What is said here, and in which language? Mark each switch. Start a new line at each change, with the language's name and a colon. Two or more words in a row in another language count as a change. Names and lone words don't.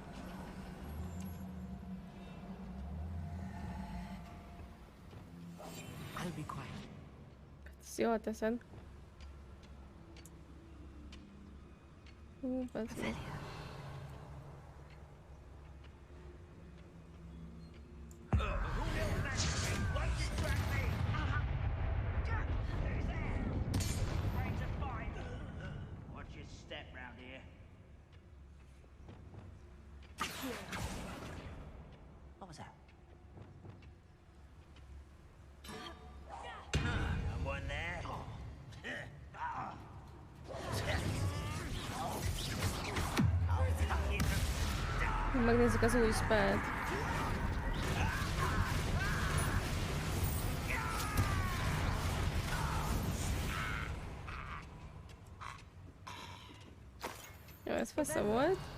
English: I'll be quiet.
Hungarian: Ezt jól teszed. Bazd.
English: Watch your step round here. What was that? Someone there?
Hungarian: Megnézzük az új spellt. Jó, ez fasza volt.